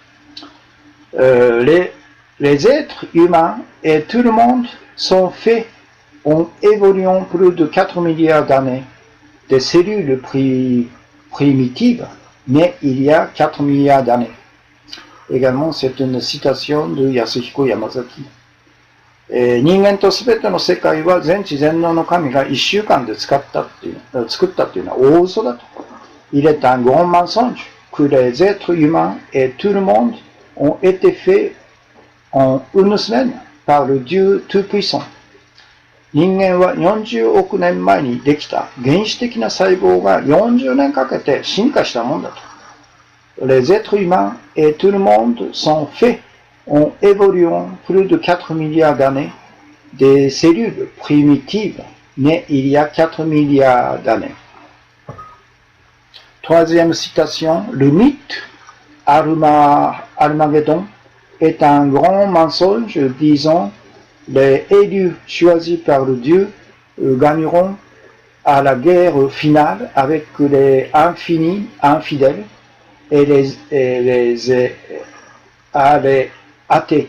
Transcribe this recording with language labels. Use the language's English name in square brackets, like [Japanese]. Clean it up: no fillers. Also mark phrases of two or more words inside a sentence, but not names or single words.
[French] Les êtres humains et tout le monde sont faits en évoluant plus de 4 milliards d'années. Des cellules primitives, mais il y a 4 milliards d'années. Également, c'est une citation de Yasuhiko Yamazaki. [Japanese] 人間とすべての世界は全知全能の神が1週間で作ったっていうのは大嘘だと。 [French] Il est un grand mensonge que les êtres humains et tout le monde ont été faits en une semaine par le Dieu Tout-Puissant. [Japanese] 人間は40億年前にできた原始的な細胞が40年かけて進化したもんだと。 [French] Les êtres humains et tout le monde sont faits en évoluant plus de 4 milliards d'années des cellules primitives, mais il y a 4 milliards d'années. Troisième citation, le mythe Armageddon est un grand mensonge disant les élus choisis par le Dieu gagneront à la guerre finale avec les infidèles et les athées.